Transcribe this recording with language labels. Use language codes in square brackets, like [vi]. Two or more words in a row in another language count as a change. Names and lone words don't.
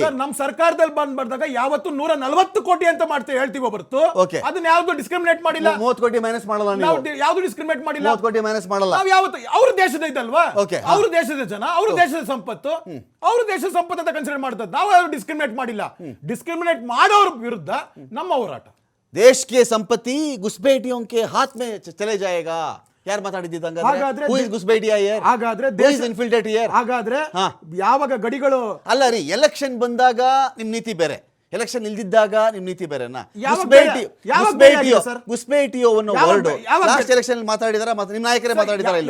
[kn] ನಮ್ಮ ಸರ್ಕಾರದಲ್ಲಿ ಬಂದಾಗ ಯಾವತ್ತು 140 ಕೋಟಿ ಅಂತ ಮಾಡ್ತೀವಿ ಹೇಳ್ತೀವಿ ಹೊರತು ಅದನ್ನ ಯಾವ್ದು ಡಿಸ್ಕ್ರಿಮಿನೇಟ್ ಮಾಡಿಲ್ಲ. 30 ಕೋಟಿ ಮೈನಸ್ ಮಾಡಲ್ಲ, ಯಾವ್ದು ಡಿಸ್ಕ್ರಿಮಿನೇಟ್ ಮಾಡಿಲ್ಲ. 30 ಕೋಟಿ ಮೈನಸ್ ಮಾಡಲ್ಲ. ನಾವು ಯಾವತ್ತು ಅವ್ರ ದೇಶದ ಇದಲ್ವಾ, ಅವ್ರ ದೇಶದ ಜನ, ಅವ್ರ ದೇಶದ ಸಂಪತ್ತು, ಅವ್ರ ದೇಶದ ಸಂಪತ್ತು ಅಂತ ಕನ್ಸಿಡರ್ ಮಾಡ್ತಾರೆ. ನಾವು ಯಾರು ಡಿಸ್ಕ್ರಿಮಿನೇಟ್ ಮಾಡಿಲ್ಲ. ಡಿಸ್ಕ್ರಿಮಿನೇಟ್ ಮಾಡೋರ ವಿರುದ್ಧ ನಮ್ಮ ಹೋರಾಟ. [hi] देश के संपत्ति घुसपैठियों के हाथ में चले जाएगा. [kn] ಯಾರು ಮಾತಾಡಿದ್ದಂಗ? ಹಾಗಾದ್ರೆ ಯಾವಾಗ ಗಡಿಗಳು ಅಲ್ಲ ರೀ, ಎಲೆಕ್ಷನ್ ಬಂದಾಗ ನಿಮ್ ನೀತಿ ಬೇರೆ, ಎಲೆಕ್ಷನ್ ಇಲ್ದಿದ್ದಾಗ ನಿಮ್ ನೀತಿ ಬೇರೆನಾ? ಯಾವಾಗ ಬೇರೆ ಆಗಿದೆ ಸರ್? ಗುಸ್ಬೇಟಿಯೋ ಅನ್ನೋ ಯಾವಾಗ ವರ್ಡ್ ಯಾವಾಗ ಲಾಸ್ಟ್ ಎಲೆಕ್ಷನ್ ಮಾತಾಡಿದಾರ, ಮತ್ತೆ ನಿಮ್ ನಾಯಕರೇ ಮಾತಾಡಿದಾರ ಇಲ್ಲ?